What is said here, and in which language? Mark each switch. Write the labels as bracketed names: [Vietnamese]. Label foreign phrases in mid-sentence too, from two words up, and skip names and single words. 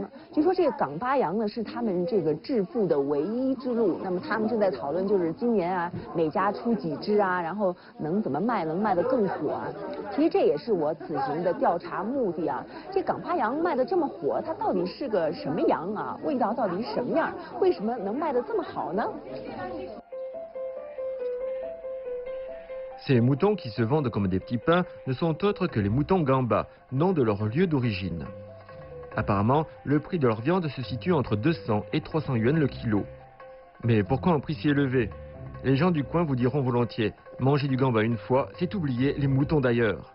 [Chinese] 据说这个港巴羊呢是他们这个致富的唯一之路，那么他们正在讨论就是今年啊每家出几只啊，然后能怎么卖能卖得更火啊。其实这也是我此行的调查目的啊。这港巴羊卖得这么火，它到底是个什么羊啊？味道到底是什么样？为什么能卖得这么好呢？ [French] Ces moutons qui se vendent comme des petits pains ne sont autres que les moutons gamba, nom de leur lieu d'origine. Apparemment, le prix de leur viande se situe entre 200 et 300 yuan le kilo. Mais pourquoi un prix si élevé? Les gens du coin vous diront volontiers, manger du gamba une fois, c'est oublier les moutons d'ailleurs.